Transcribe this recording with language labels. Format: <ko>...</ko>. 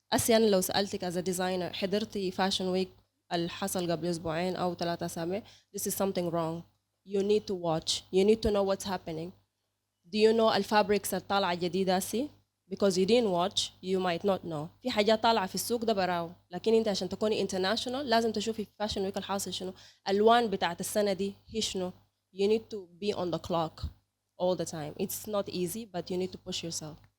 <ar>أنا لو سألتك as a designer حضرتي Fashion Week اللي حصل قبل أسبوعين أو 3 أسابيع,</ar> <en>this is something wrong. You need to watch. You need to know what's happening. Do you know</en> <ar>الفابريكس الطالعة جديدة سي؟</ar> <en>Because you didn't watch, you might not know.</en> <ar>في حاجات طالعة في السوق ده براو، لكن انت عشان تكوني international لازم تشوفي في فاشن ويك الحاصل شنو، الوان بتاعت السنة دي هي شنو.</ar> <en>You need to be on the clock all the time. It's not easy, but you need to push yourself.</en>